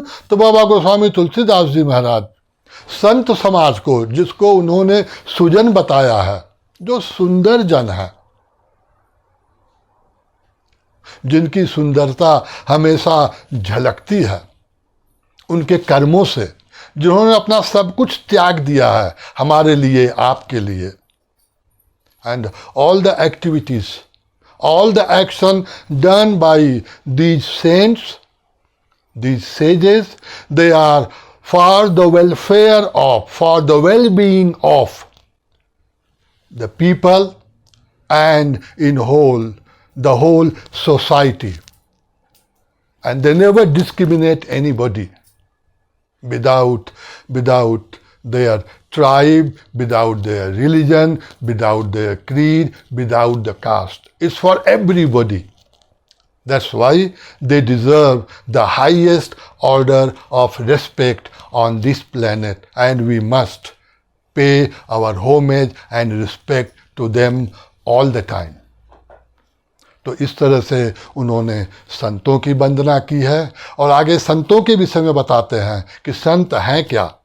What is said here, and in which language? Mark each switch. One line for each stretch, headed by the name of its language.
Hindi: तो बाबा गोस्वामी तुलसीदास जी महाराज संत समाज को, जिसको उन्होंने सुजन बताया है, जो सुंदर जन है, जिनकी सुंदरता हमेशा झलकती है उनके कर्मों से, जिन्होंने अपना सब कुछ त्याग दिया है हमारे लिए, आपके लिए।
English: And all the activities, all the action done by these saints, these sages, they are for the welfare of, for the well-being of the people and in whole, the whole society. And they never discriminate anybody without their tribe, without their religion, without their creed, without the caste. It's for everybody. That's why they deserve the highest order of respect on this planet, and we must pay our homage and respect to them all the time.
Hindi: तो इस तरह से उन्होंने संतों की वंदना की है और आगे संतों के विषय में बताते हैं कि संत हैं क्या।